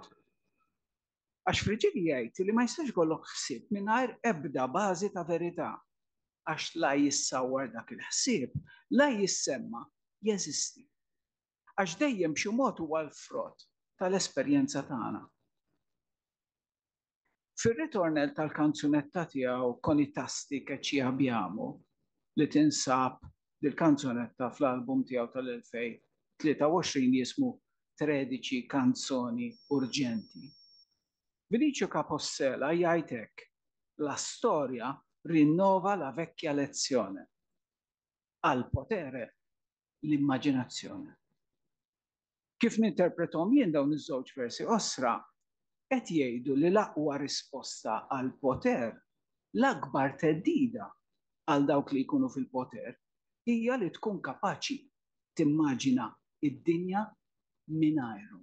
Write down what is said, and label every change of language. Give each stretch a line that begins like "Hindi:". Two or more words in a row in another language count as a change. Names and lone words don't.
Maltese: Għax Frigieri jgħid li ma jistax jkollok ħsieb mingħajr ebda bażi ta' verità. Għax la jissawwar dak il-ħsieb, la jissemma jeżisti. Għax dejjem b'xi mod huwa l-frott tal-esperjenza tagħna. Fir-ritornel tal-kanzunetta tiegħu Con i tasti che ci abbiamo li tinsab dil-kanzunetta fl-album tiegħu tal-2023 jismu 13 kanzoni urġenti. Vinicio Capossela jgħid hekk:
Italian: la storia rinnova la vecchia lezione.
Maltese: Al potere l-immaġinazzjoni. Kif ninterpretom jien dawn iż-żewġ versi osra, qed jgħidu li l-aqwa risposta għal poter, l-akbar teddida għal dawk li jkunu fil-poter, hija li tkun kapaċi timmaġina id-dinja mingħajrhom.